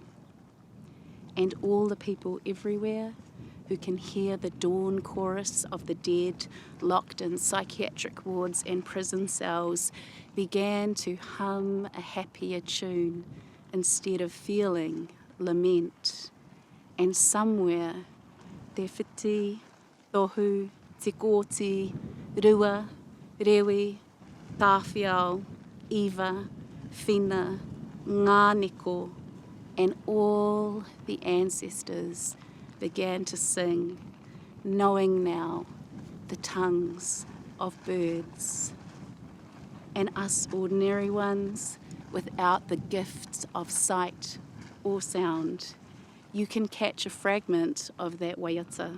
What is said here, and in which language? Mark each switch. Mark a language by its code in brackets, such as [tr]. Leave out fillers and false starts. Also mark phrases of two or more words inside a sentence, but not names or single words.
[en] And all the people everywhere who can hear the dawn chorus of the dead locked in psychiatric wards and prison cells began to hum a happier tune instead of feeling lament. And somewhere, te whiti, tohu, te kōti, rua, rewi, tāwhiao, iwa, whina, ngāneko, and all the ancestors began to sing, knowing now the tongues of birds. And us ordinary ones, without the gifts of sight or sound, you can catch a fragment of that waiata.